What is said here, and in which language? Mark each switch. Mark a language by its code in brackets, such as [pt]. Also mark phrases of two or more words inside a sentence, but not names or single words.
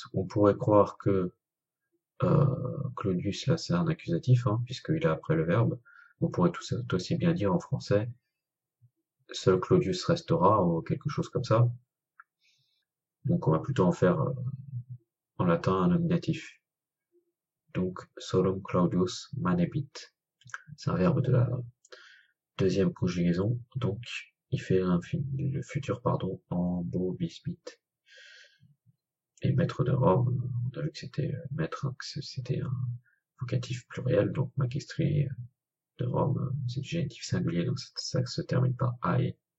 [fr] On pourrait croire que Claudius, là, c'est un accusatif, hein, puisqu'il est après le verbe. On pourrait tout aussi bien dire en français, seul Claudius restera, ou quelque chose comme ça. Donc on va plutôt en faire en latin un nominatif. [la] Donc solum Claudius manebit. [fr] C'est un verbe de la deuxième conjugaison, donc il fait le futur pardon en beau bisbite. Et maître de Rome, on a vu que c'était maître, hein, que c'était un vocatif pluriel, donc magistri de Rome, c'est du génitif singulier, donc ça se termine par ae.